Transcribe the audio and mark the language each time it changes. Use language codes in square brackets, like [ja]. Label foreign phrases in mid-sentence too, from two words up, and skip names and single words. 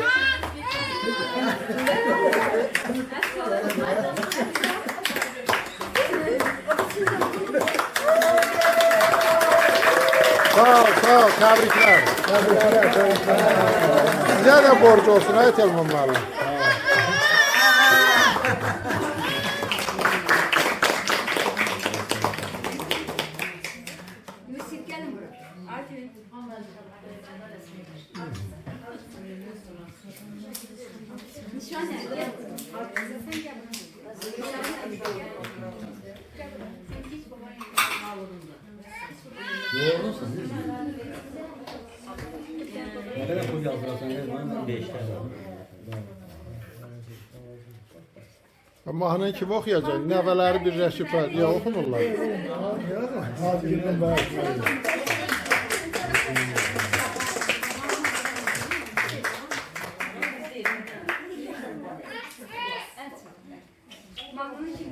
[az] Sağ ol, təbriklər. Sizə də borc olsun, ay Telman müəllim. [tr] Yusuf gelin buraya. Artık. Nişan nerede? Sen gel. Sen hiç baban Yoğurursun değil mi? Ne kadar pul yazdırasan ne? 5 tane. [az] Mahnı kim oxuyacaq? Nəvələri birləşib deyə oxumurlar. Hazırlıqdan var. Mahnını kim